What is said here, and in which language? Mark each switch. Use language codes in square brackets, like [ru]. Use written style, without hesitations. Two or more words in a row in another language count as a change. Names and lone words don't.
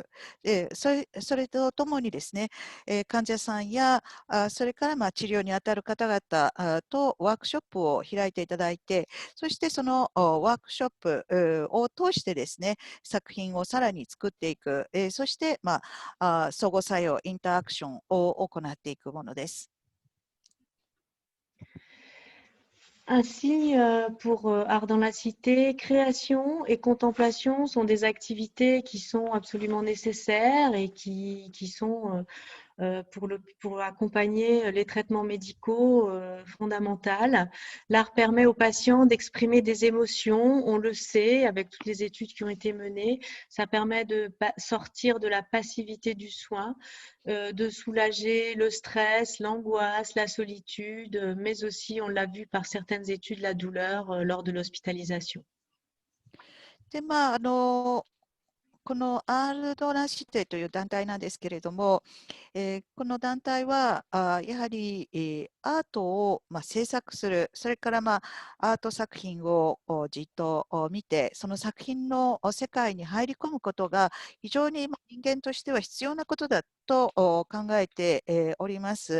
[ja] それとともにですね、患者さんやそれから治療に当たる方々とワークショップを開いていただいて、そしてそのワークショップを通してですね、作品をさらに作っていく、そして、相互作用、インタアクションを行っていくものです。 [fr] Ainsi, pour Art dans la Cité, création et contemplation sont des activités qui sont absolument nécessaires et qui sont pour accompagner les traitements médicaux fondamentaux. L'art permet aux patients d'exprimer des émotions, on le sait avec toutes les études qui ont été menées. Ça permet de sortir de la passivité du soin, de soulager le stress, l'angoisse, la solitude, mais aussi, on l'a vu par certaines études, la douleur lors de l'hospitalisation. [ja] で、このアールドランシテという団体なんですけれども、この団体はやはり、アートを、制作する、それから、アート作品をじっと見て、その作品の世界に入り込むことが非常に人間としては必要なことだと考えて、おります。